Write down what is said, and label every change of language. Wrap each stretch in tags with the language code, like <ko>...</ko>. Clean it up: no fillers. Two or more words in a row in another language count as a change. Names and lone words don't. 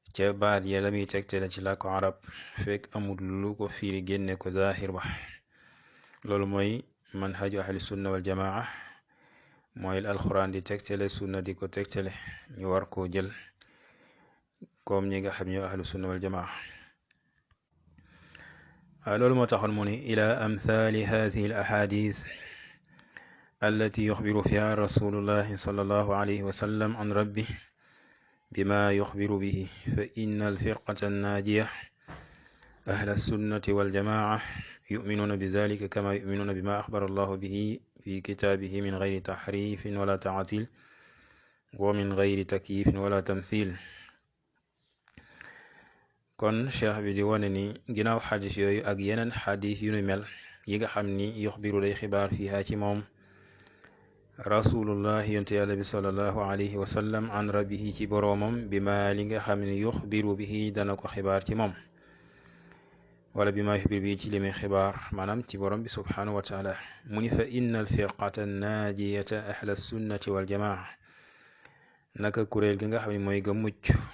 <wo>ca baat ya la muy tegtale ci làkku arab fekk amul lu ko firi génne ko zaahir ba loolu mooy</wo> <ar>منهج أهل السنة والجماعة</ar> <wo>mooy alquran di tegtale sunna di ko tegtale ñu war koo jël comme ñi nga xam ñoo</wo> <ar>أهل السنة والجماعة</ar> <wo>loolu moo taxoon mu ni</wo> <ar>إلى أمثال هذه الأحاديث التي يخبر فيها رسول الله صلى الله عليه وسلم عن ربه بما يخبر به فإن الفرقة الناجية أهل السنة والجماعة يؤمنون بذلك كما يؤمنون بما أخبر الله به في كتابه من غير تحريف ولا تعطيل ومن غير تكييف ولا تمثيل</ar> <wo>kon cheikh bi di wane ni ginnaaw xadis yooyu ak yeneen xadis yu nu mel yi nga xam ni yuxbiru day xibaar fiha ci moom rasulullah yonte yàlla bi</wo> <ar>صلى الله عليه وسلم عن ربه</ar> <wo>ci boroomam bi ma li nga xam ni</wo> <ar>يخبر به</ar> <wo>dana ko xibaar ci moom wala bi ma</wo> <ar>يخبر به</ar> <wo>ci li muy xibaar maanaam ci borom bi</wo> <ar>سبحانه وتعالى</ar> <wo>mu ni</wo> <ar>فإن الفرقة الناجية أهل السنة والجماعة</ar> <wo>naka kuréel gi nga xam ne mooy ga mucc</wo>